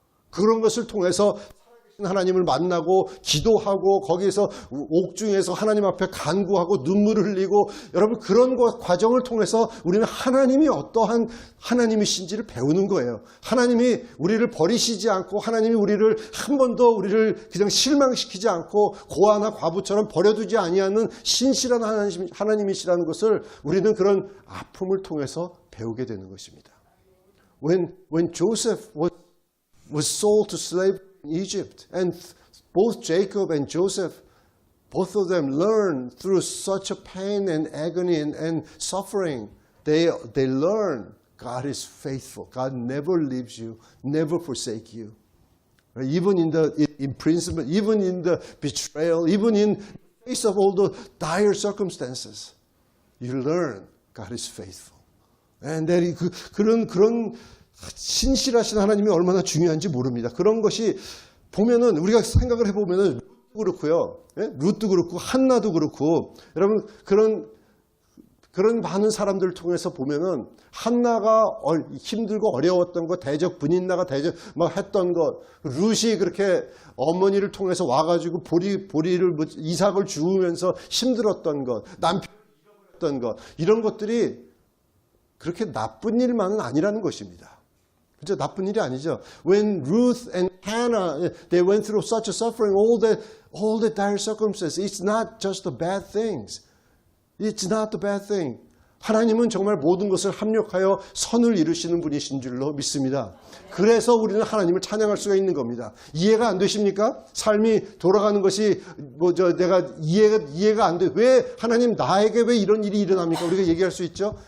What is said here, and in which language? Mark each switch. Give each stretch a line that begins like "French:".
Korean: 그런 것을 통해서 하나님을 만나고 기도하고 거기에서 옥중에서 하나님 앞에 간구하고 눈물을 흘리고 여러분 그런 과정을 통해서 우리는 하나님이 어떠한 하나님이신지를 배우는 거예요. 하나님이 우리를 버리시지 않고 하나님이 우리를 한 번도 우리를 그냥 실망시키지 않고 고아나 과부처럼 버려두지 아니하는 신실한 하나님이시라는 것을 우리는 그런 아픔을 통해서 배우게 되는 것입니다.
English: When Joseph was sold to slavery in Egypt, and both Jacob and Joseph, both of them learned through such a pain and agony and suffering. They learn God is faithful. God never leaves you, never forsake you. Even in the imprisonment, even in the betrayal, even in the face of all the dire circumstances, you learn God is faithful.
Korean: And 그런 신실하신 하나님이 얼마나 중요한지 모릅니다. 그런 것이 보면은 우리가 생각을 해보면은 루트도 그렇고요, 루트도 그렇고 한나도 그렇고 여러분 그런 많은 사람들을 통해서 보면은 한나가 힘들고 어려웠던 것, 대적 분인나가 막 했던 것, 룻이 그렇게 어머니를 통해서 와가지고 이삭을 주우면서 힘들었던 것, 남편을 잃어버렸던 것, 이런 것들이 그렇게 나쁜 일만은 아니라는 것입니다. 그죠? 나쁜 일이 아니죠.
English: When Ruth and Hannah, they went through such a suffering, all the dire circumstances, it's not just the bad things. It's not the bad thing.
Korean: 하나님은 정말 모든 것을 합력하여 선을 이루시는 분이신 줄로 믿습니다. 그래서 우리는 하나님을 찬양할 수가 있는 겁니다. 이해가 안 되십니까? 삶이 돌아가는 것이 내가 이해가 안 돼. 왜 하나님 나에게 왜 이런 일이 일어납니까? 우리가 얘기할 수 있죠.